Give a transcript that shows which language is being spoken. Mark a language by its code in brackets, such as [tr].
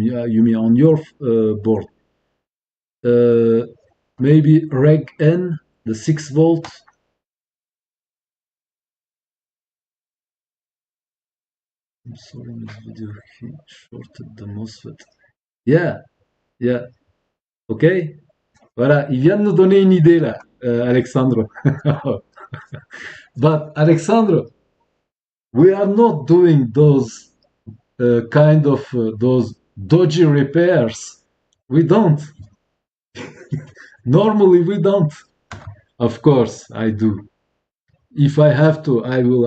[en] Yeah, you mean on your board. Maybe reg N, the 6 volt. I'm sorry, in this video he shorted the MOSFET. Yeah, yeah. Ok. [fr] Voilà, il vient de nous donner une idée là, Alexandre. [en] But Alexandre, we are not doing those kind of those dodgy repairs. We don't. Normally we don't. Of course, I do. If I have to, I will.